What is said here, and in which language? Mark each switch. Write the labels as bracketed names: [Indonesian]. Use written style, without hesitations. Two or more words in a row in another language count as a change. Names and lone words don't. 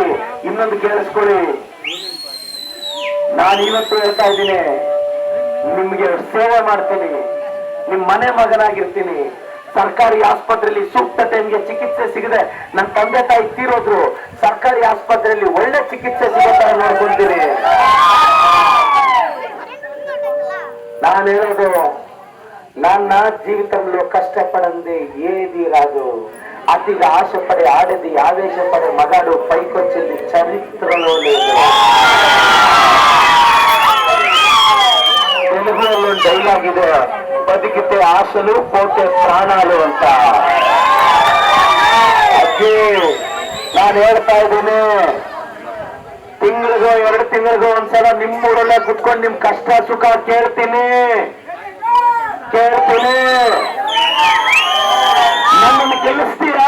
[Kannada] ಇನ್ನೊಂದು ಕೇಳಿಸ್ಕೊಳ್ಳಿ, ನಾನು ಇವತ್ತು ಹೇಳ್ತಾ ಇದ್ದೀನಿ, ನಿಮ್ಗೆ ಸೇವೆ ಮಾಡ್ತೀನಿ, ನಿಮ್ ಮನೆ ಮಗನಾಗಿರ್ತೀನಿ. ಸರ್ಕಾರಿ ಆಸ್ಪತ್ರೆಯಲ್ಲಿ ಸೂಕ್ತ ಟೈಮ್ಗೆ ಚಿಕಿತ್ಸೆ ಸಿಗದೆ ನನ್ನ ತಂದೆ ತಾಯಿ ತೀರೋದ್ರು, ಸರ್ಕಾರಿ ಆಸ್ಪತ್ರೆಯಲ್ಲಿ ಒಳ್ಳೆ ಚಿಕಿತ್ಸೆ ಸಿಗೋ ನೋಡ್ಕೊಂತೀನಿ. ನಾನು ಹೇಳೋದು, ನನ್ನ [Telugu] జీవితంలో కష్టపడింది ఏది రాదు, అతిగా ఆశపడి ఆడేది ఆవేశపడే మగాడు పైకొచ్చింది చరిత్రలో లేదు. తెలుగులో డైలాగ్ ಇದೆ, బదుకితే ఆశలు పోతే ప్రాణాలు ಅಂತ. [Kannada] ಅದೇ ನಾನು ಹೇಳ್ತಾ ಇದ್ದೀನಿ, ತಿಂಗಳಿಗೋ 2 ತಿಂಗಳಿಗೋ ಒಂದ್ಸಲ ನಿಮ್ಮೂರಲ್ಲೇ ಕುತ್ಕೊಂಡು ನಿಮ್ ಕಷ್ಟ ಸುಖ ಕೇಳ್ತೀನಿ. ನಮ್ಮನ್ನು ಗೆಲ್ಲಿಸ್ತೀರಾ?